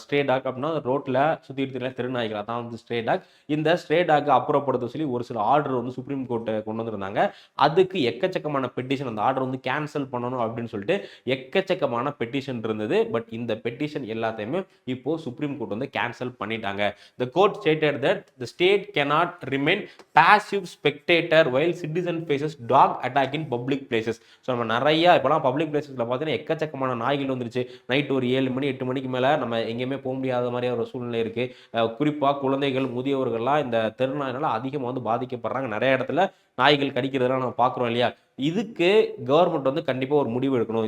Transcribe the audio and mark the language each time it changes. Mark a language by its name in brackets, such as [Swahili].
[Tamil] Stray talk அப்படின்னா ரோட்டில் சுற்றிட்டு திருநாய்கள், அதான் வந்து ஸ்ட்ரே டாக். இந்த ஸ்ட்ரே டாக் அப்புறப்படுத்த சொல்லி ஒரு சில ஆர்டர் வந்து சுப்ரீம் கோர்ட்டை கொண்டு வந்திருந்தாங்க. அதுக்கு எக்கச்சக்கமான பெட்டிஷன், அந்த ஆர்டர் வந்து கேன்சல் பண்ணணும் அப்படின்னு சொல்லிட்டு எக்கச்சக்கமான பெட்டிஷன் இருந்தது. பட் இந்த பெட்டிஷன் எல்லாத்தையுமே இப்போ சுப்ரீம் கோர்ட் வந்து கேன்சல் பண்ணிட்டாங்க. [English] The court stated that the state cannot remain passive spectator while citizen faces dog attack in public places. [Tamil] So நம்ம நிறைய இப்போலாம் பப்ளிக் பிளேசஸில் பார்த்தீங்கன்னா எக்கச்சக்கமான நாய்கள் வந்துருச்சு. நைட் ஒரு 7 மணி 8 மணிக்கு மேலே நம்ம எங்கேயுமே போக முடியாத மாதிரி ஒரு சூழ்நிலை இருக்குது. குறிப்பாக குழந்தைகள், முதியவர்கள்லாம் இந்த தெருநாயினால அதிகமாக வந்து பாதிக்கப்படுறாங்க. நிறைய இடத்துல நாய்கள் கடிக்கிறதெல்லாம் நம்ம பார்க்குறோம் இல்லையா. இதுக்கு கவர்மெண்ட் வந்து கண்டிப்பாக ஒரு முடிவு எடுக்கணும்.